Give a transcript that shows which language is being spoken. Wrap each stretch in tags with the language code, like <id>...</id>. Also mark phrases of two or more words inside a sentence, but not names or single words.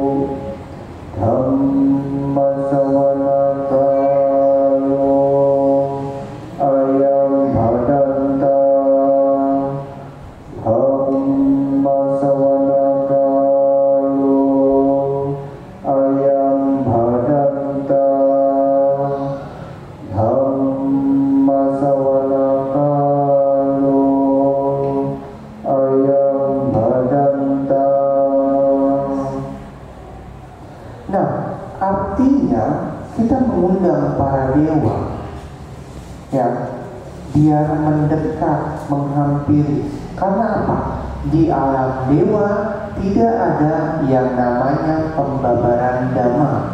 <pi>dhamma sawanakalo ayam bhadanta dhamma sawanakalo ayam bhadanta dhamma sawanakalo ayam bhadanta.</pi> <id>Nah, artinya kita mengundang para dewa ya biar mendekat, menghampiri. Karena apa? Di alam dewa tidak ada yang namanya pembabaran dhamma.</id>